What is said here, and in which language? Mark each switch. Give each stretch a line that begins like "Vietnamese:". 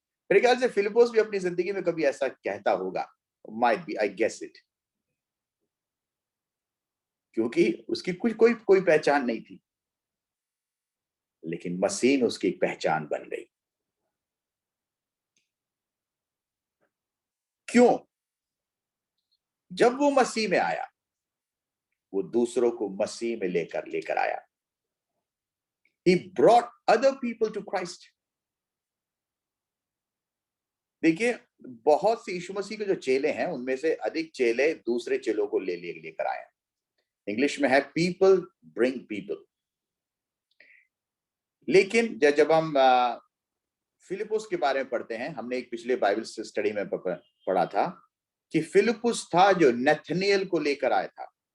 Hindi: मेरे ख्याल से फिलिप्पुस भी अपनी जिंदगी में कभी ऐसा कहता होगा,
English: might be, I guess it,
Hindi: क्योंकि उसकी कोई पहचान नहीं थी, लेकिन मसीह में उसकी एक पहचान बन गई। क्यों? जब वो मसीह में आया, वो दूसरों को मसीह में लेकर आया।
English: He brought other people to Christ.
Hindi: देखिए, बहुत से यीशु मसीह के जो चेले हैं, उनमें से अधिक चेले दूसरे चेलों को लेकर आए। इंग्लिश में है
English: People bring people.
Hindi: लेकिन जब हम फिलिप्पुस के बारे में पढ़ते हैं, हमने एक पिछले बाइबल स्टडी में पढ़ा था कि फिलिप्पुस था जो नथनिएल को लेकर आया था।